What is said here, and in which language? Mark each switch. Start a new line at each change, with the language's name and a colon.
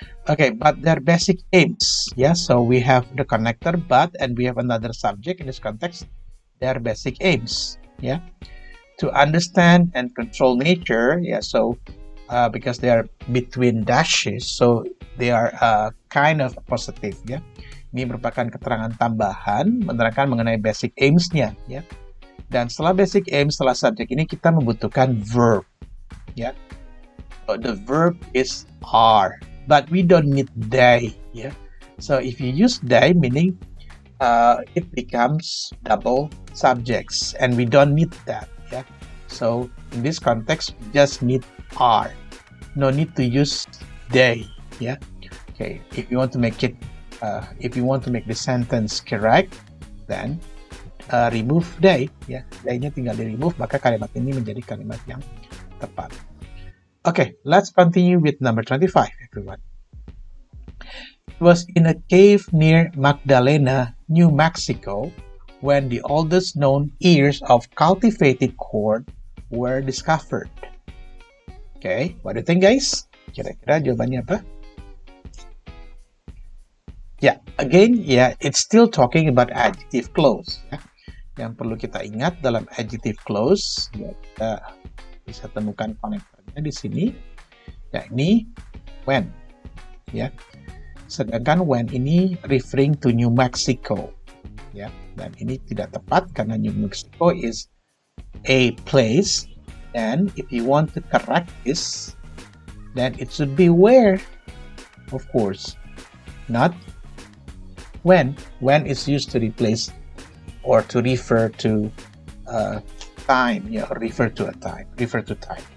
English: Okay, but their basic aims. Yeah, so we have the connector but, and we have another subject in this context. Their basic aims. Yeah, to understand and control nature. Yeah, so because they are between dashes, so they are kind of positive.
Indonesian: Ya, ini merupakan keterangan tambahan menerangkan mengenai basic aims-nya. Ya, dan setelah basic aims, setelah subjek ini kita membutuhkan verb.
English: Ya, so the verb is are, but we don't need they. Ya, so if you use they, meaning it becomes double subjects, and we don't need that. Yeah, so in this context, we just need are. No need to use they. Yeah. Okay. If you want to make it, if you want to make the sentence correct, then remove they.
Indonesian: Ya, they-nya tinggal di remove, maka kalimat ini menjadi kalimat yang tepat.
English: Okay, let's continue with number 25, everyone. It was in a cave near Magdalena, New Mexico, when the oldest known ears of cultivated corn were discovered. Okay, what do you think, guys?
Indonesian: Kira-kira jawabannya apa?
English: Yeah, again, yeah, it's still talking about adjective clause.
Indonesian: Ya. Yang perlu kita ingat dalam adjective clause, ya, kita bisa temukan konektornya di sini, yakni when. Ya, sedangkan when ini
English: referring to New Mexico.
Indonesian: Ya, dan ini tidak tepat karena
English: New Mexico is a place. And if you want to correct this, then it should be where, of course, not when. When is used to replace or to refer to time, yeah, or refer to a time, refer to time.